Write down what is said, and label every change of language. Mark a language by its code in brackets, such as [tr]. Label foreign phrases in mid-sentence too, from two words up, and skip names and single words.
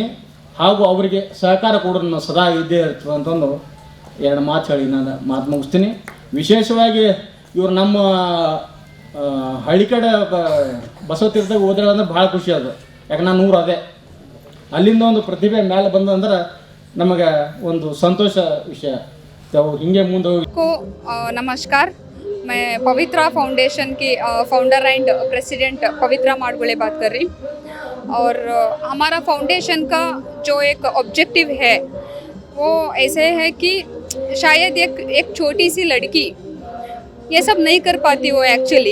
[kn] ಹಾಗೂ ಅವರಿಗೆ ಸಹಕಾರ ಕೂಡ ನಾನು ಸದಾ ಇದ್ದೇ ಇರ್ತದೆ ಅಂತಂದು 2 ಮಾತು ಹೇಳಿ ನಾನು ಮಾತು ಮುಗಿಸ್ತೀನಿ. ವಿಶೇಷವಾಗಿ ಇವರು ನಮ್ಮ ಹಳ್ಳಿ ಕಡೆ ಬಸವತೀರ್ಥದಾಗ ಹೋದ್ರೆ ಅಂದ್ರೆ ಭಾಳ ಖುಷಿ ಅದು. ಯಾಕೆ ನಾನು ಊರು ಅದೇ, ಅಲ್ಲಿಂದ ಒಂದು ಪ್ರತಿಭೆ ಮೇಲೆ ಬಂದಂದ್ರೆ ನಮಗೆ ಒಂದು ಸಂತೋಷ ವಿಷಯ. ಹಿಂಗೆ ಮುಂದೆ ಹೋಗಿ. [hi] नमस्कार, मैं पवित्रा फाउंडेशन की [en] founder and president [hi] पवित्रा माडगुले बात कर रही. और हमारा फाउंडेशन का जो एक ऑब्जेक्टिव है वो ऐसे है कि शायद एक छोटी सी लड़की ये सब नहीं कर पाती वो एक्चुअली.